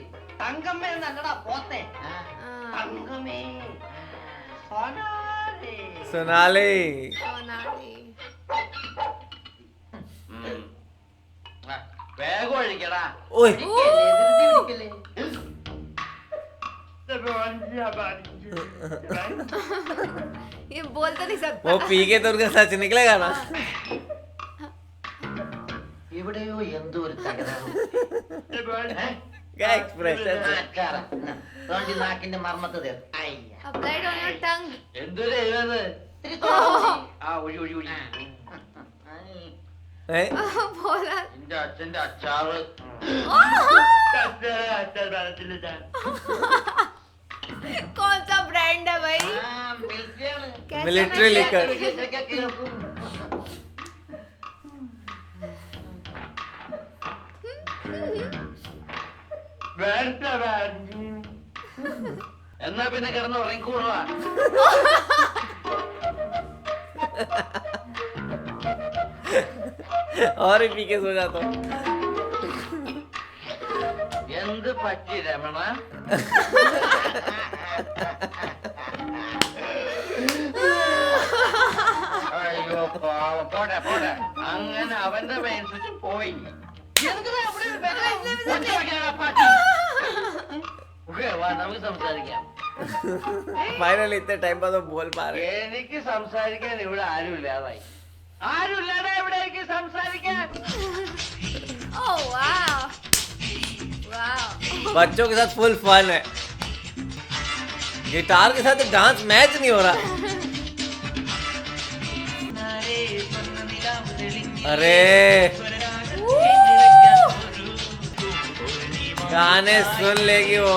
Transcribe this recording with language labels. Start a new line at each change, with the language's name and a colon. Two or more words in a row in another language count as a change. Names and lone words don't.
Malayalam: തങ്കമ്മ എന്നല്ലടാ പോത്തെ. ആ, തങ്കമേ സോനാരെ.
Hindi: सोनाली सोनाली
Malayalam: വേഗം ഒഴിക്കടാ. ओए പിടിക്കല്ലേ,
Hindi: ये बोल तो नहीं सकता वो पी के तो उनका सच निकलेगा ना
Malayalam: ഇവിടെയോ എന്തോ ഒരു തകരാറ്.
Hindi: क्या एक्सप्रेशन
Malayalam: നാക്കിന്റെ മർമ്മത്ത് തീർ. അയ്യ
English: applied on your tongue
Malayalam: എന്തൊരു ഇത്തിരി തുറന്നു. ആ ഒഴി ഒഴി ഒഴി.
Hindi: है बोला
Malayalam: എന്റെ അച്ഛന്റെ അച്ചാറ്.
Hindi: कौन सा ब्रांड है भाई? कैसा मिलिट्री नशा? लिकर।
Malayalam: എന്നാ പിന്നെ കിടന്ന് ഉറങ്ങിക്കൂടാ.
Hindi: और भी पी के सो जाता हूँ।
Malayalam: എന്ത് പറ്റി രമണ? അയ്യോ പാവം. പോട്ടെ പോട്ടെ, അങ്ങനെ അവന്റെ മെയിൻ സ്വിച്ച് പോയി. വാ, നമുക്ക് സംസാരിക്കാം.
Hindi: फाइनली इतने टाइम बाद वो बोल पा रहे हैं।
Malayalam: എനിക്ക് സംസാരിക്കാൻ ഇവിടെ ആരുമില്ലാതായി. ആരുമില്ലാതെ ഇവിടെ എനിക്ക് സംസാരിക്കാൻ.
English: Oh wow wow.
Hindi: बच्चों के साथ फुल फन है। गिटार के साथ डांस मैच नहीं हो रहा। अरे गाने सुन लेगी वो।